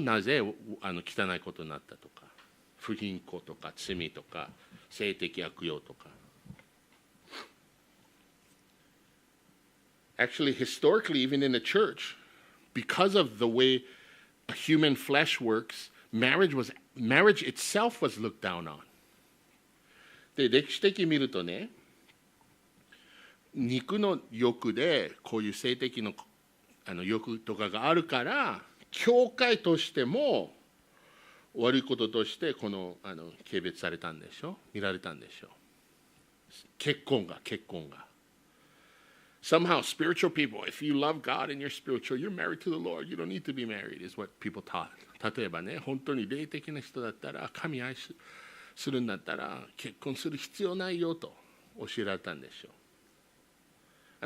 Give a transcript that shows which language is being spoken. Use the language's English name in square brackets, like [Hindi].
[Japanese] なぜ汚いことになったとか、不貧困とか罪とか性的悪用とか。 [English] Actually, historically, even in the church, because of the way a human flesh works, marriage itself was looked down on. [Japanese] で、歴史的に見るとね、肉の欲でこういう性的の欲とかがあるから、教会としても悪いこととして軽蔑されたんでしょ、見られたんでしょ。結婚が。 [English] Somehow, spiritual people, if you love God and you're spiritual, you're married to the Lord. You don't need to be married, is what people taught. [Japanese] 例えばね、本当に霊的な人だったら、神愛するんだったら、結婚する必要ないよと教えられたんでしょう。